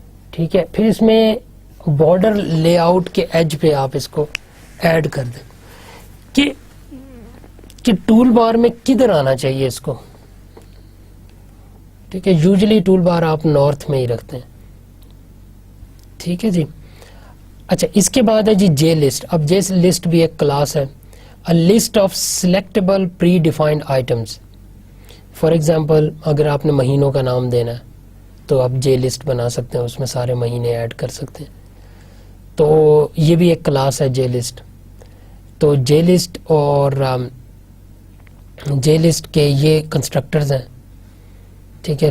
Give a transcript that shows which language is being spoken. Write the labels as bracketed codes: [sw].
[ur] ٹھیک ہے، پھر اس میں بارڈر لے آؤٹ کے ایج پہ آپ اس کو ایڈ کر دیں کہ ٹول بار میں کدھر آنا چاہیے اس کو. ٹھیک ہے، یوزلی ٹول بار آپ نارتھ میں ہی رکھتے ہیں. ٹھیک ہے جی. اچھا اس کے بعد ہے جی جے لسٹ. اب جے لسٹ بھی ایک کلاس ہے. [en] A list of selectable pre-defined items. [ur] For example اگر آپ نے مہینوں کا نام دینا ہے تو آپ جے لسٹ بنا سکتے ہیں, اس میں سارے مہینے ایڈ کر سکتے ہیں. تو یہ بھی ایک کلاس ہے جے لسٹ. تو جے لسٹ اور جے لسٹ کے یہ کنسٹرکٹرز ہیں, ٹھیک ہے.